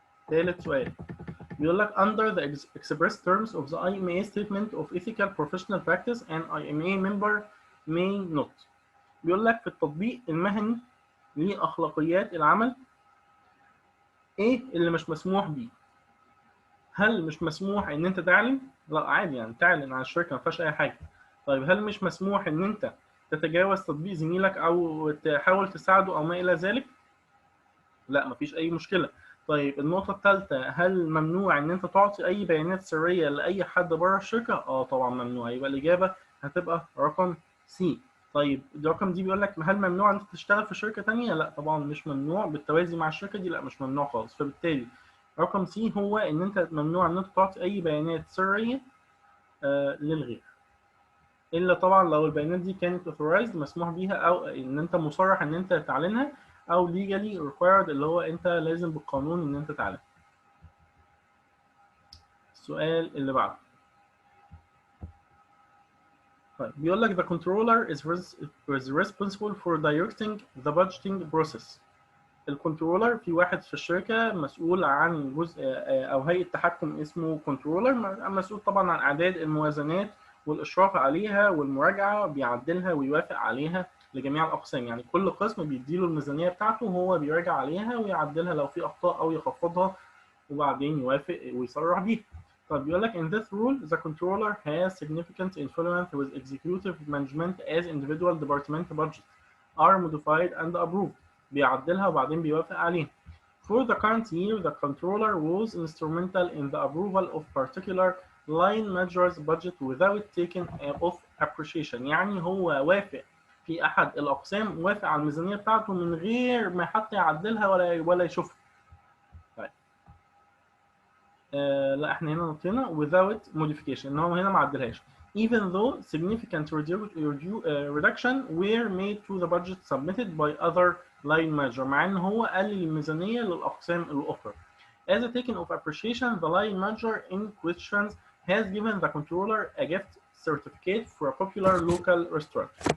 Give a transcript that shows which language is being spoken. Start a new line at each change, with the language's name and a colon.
Arabic: ثالث سؤال بيقول لك
English: under the express terms of the IMA statement of ethical professional practice an IMA member may not.
Arabic: بيقول لك في التطبيق المهني لأخلاقيات العمل ايه اللي مش مسموح بيه؟ هل مش مسموح ان انت تعلن؟ لا عادي، يعني تعلن عن الشركه ما فيهاش اي حاجه. طيب هل مش مسموح ان انت تتجاوز تطبيق زميلك او تحاول تساعده او ما الى ذلك؟ لا مفيش اي مشكله. طيب النقطه الثالثه، هل ممنوع ان انت تعطي اي بيانات سريه لاي حد بره الشركه؟ طبعا ممنوع. يبقى الاجابه هتبقى رقم سي. طيب الرقم دي بيقول لك هل ممنوع ان انت تشتغل في شركه ثانيه؟ لا طبعا مش ممنوع. بالتوازي مع الشركه دي لا مش ممنوع خالص. فبالتالي رقم سي هو ان انت ممنوع ان انت تعطي اي بيانات سريه للغير، الا طبعا لو البيانات دي كانت authorized مسموح بيها، او ان انت مصرح ان انت تعلنها، او
English: legally required
Arabic: اللي هو انت لازم بالقانون ان انت تعلن. السؤال اللي بعده طيب بيقول لك
English: the controller is responsible for directing the budgeting process.
Arabic: الكنترولر في واحد في الشركه مسؤول عن جزء او هيئه تحكم اسمه كنترولر، مسؤول طبعا عن اعداد الموازنات والاشراف عليها والمراجعه، بيعدلها ويوافق عليها لجميع الاقسام. يعني كل قسم بيديله الميزانيه بتاعته وهو بيراجع عليها ويعدلها لو في اخطاء او يخفضها، وبعدين يوافق ويصرح بيها. طيب بيقول لك
English: in this rule the controller has significant influence with executive management as individual department budgets are modified and approved.
Arabic: بيعدلها وبعدين بيوافق عليها.
English: For the current year, the controller was instrumental in the approval of particular line manager's budget without taking off appreciation.
Arabic: يعني هو وافق في أحد الأقسام، وافق على الميزانية بتاعته من غير ما حتى يعدلها ولا يشوفها. طيب. لا احنا هنا نطينا
English: without modification،
Arabic: ان هو هنا ما عدلهاش.
English: Even though significant reduction were made to the budget submitted by other line manager،
Arabic: مع ان هو قلل الميزانية للأقسام الأخرى.
English: As a token of appreciation, the line manager in questions has given the controller a gift certificate for a popular local restaurant.